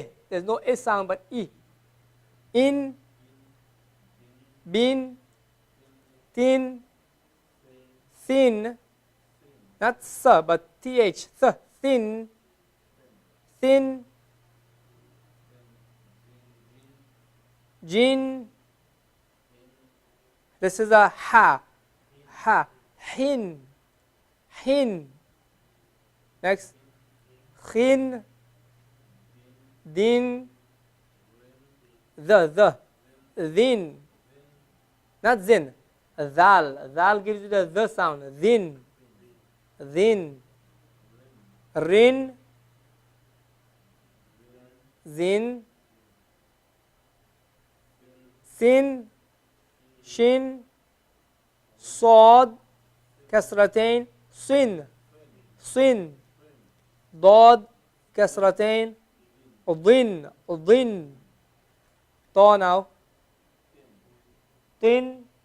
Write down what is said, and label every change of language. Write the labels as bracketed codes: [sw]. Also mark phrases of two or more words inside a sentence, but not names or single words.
[en] There's no eh sound, but e. In, bin, tin, thin, not sa, but th, th, thin, thin, jin, this is a ha, hin, next, khin, din, thin, not zin, dhal gives you the sound, thin, rin, zin, sin, [ar] shin, صاد كسرتين صن ضاد كسرتين ضن طا now طن